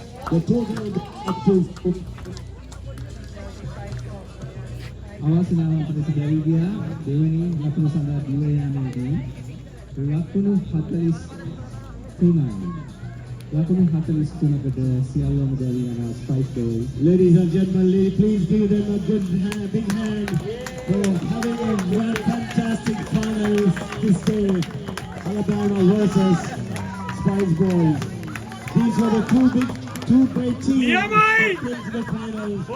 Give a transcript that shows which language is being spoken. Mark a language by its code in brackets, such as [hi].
[en] the total active [si] අවසනාවන්ත ලෙස බැරි ගියා දෙවෙනි ලකුණු සඳහා දිව යාමේදී ලකුණු 43යි. ලකුණු 43කට සියල්ලම බැරි යන spice boy. [en] Ladies and gentlemen, please give them a good hand, big hand for having a fantastic final this day. Alabama versus Spice Boys. These were the two great teams into the finals.